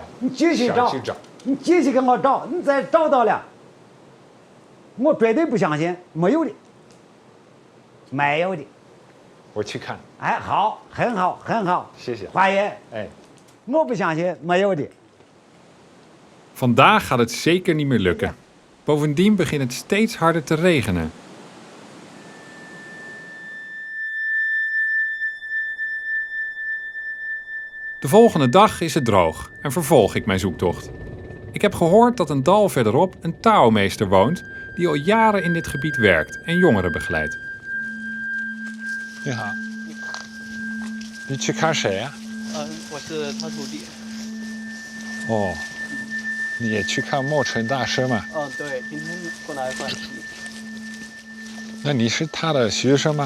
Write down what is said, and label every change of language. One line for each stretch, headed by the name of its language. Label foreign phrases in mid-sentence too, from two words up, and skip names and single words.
Chinese: 你继续找，你继续跟我找，你再找到了，我绝对不相信没有的，没有的。我去看。哎，好，很好，很好，谢谢。华爷，哎，我不相信没有的。
Dutch: Vandaag gaat het zeker niet meer lukken. Bovendien begint het steeds harder te regenen. De volgende dag is het droog en vervolg ik mijn zoektocht. Ik heb gehoord dat een dal verderop een Tao-meester woont die al jaren in dit gebied werkt en jongeren begeleidt.
Chinese: 你好，你去看谁呀？我是他徒弟。哦，你也去看莫尘大师吗？对，今天过来关系。那你是他的学生吗？